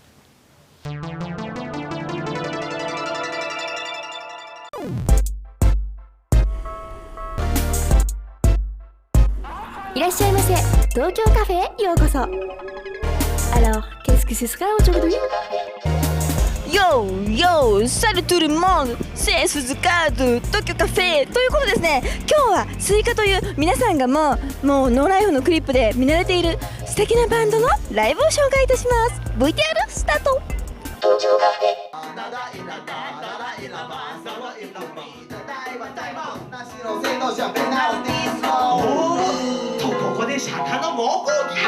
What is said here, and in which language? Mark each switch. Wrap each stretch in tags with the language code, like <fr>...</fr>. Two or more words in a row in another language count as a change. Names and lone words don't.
<ja>Tokyo Café, yokoso.</ja> <fr>Alors, qu'est-ce que ce sera aujourd'hui? Yo, salut tout le monde! C'est Suzuka de</fr> <ja>Tokyo Café ということですね、今日はスイカという皆さんがもうノーライフのクリップで見慣れている素敵なバンドのライブを紹介いたします。 VTR スタート。ここで釈迦の猛攻撃。</ja>